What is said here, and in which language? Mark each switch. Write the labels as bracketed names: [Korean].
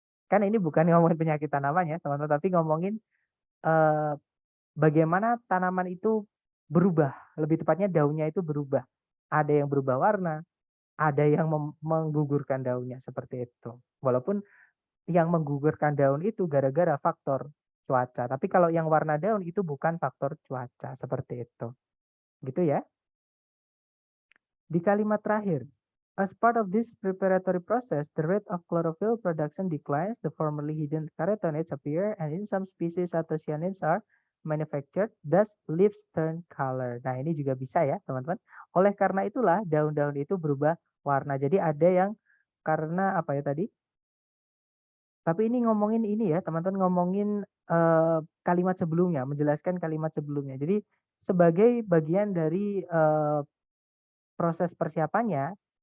[Indonesian] Kan ini bukan ngomongin penyakit tanaman ya, teman-teman, tapi ngomongin eh, bagaimana tanaman itu berubah, lebih tepatnya daunnya itu berubah. Ada yang berubah warna, ada yang menggugurkan daunnya seperti itu. Walaupun yang menggugurkan daun itu gara-gara faktor cuaca. Tapi kalau yang warna daun itu bukan faktor cuaca, seperti itu. Gitu ya. [English] Di kalimat terakhir, as part of this preparatory process, the rate of chlorophyll production declines, the formerly hidden carotenoids appear, and in some species anthocyanins are manufactured, thus leaves turn color. [Indonesian] Nah, ini juga bisa ya, teman-teman. Oleh karena itulah daun-daun itu berubah warna. Jadi ada yang karena apa ya tadi? Tapi ini ngomongin ini ya, teman-teman, ngomongin, kalimat sebelumnya, menjelaskan kalimat sebelumnya. Jadi sebagai bagian dari, proses persiapannya,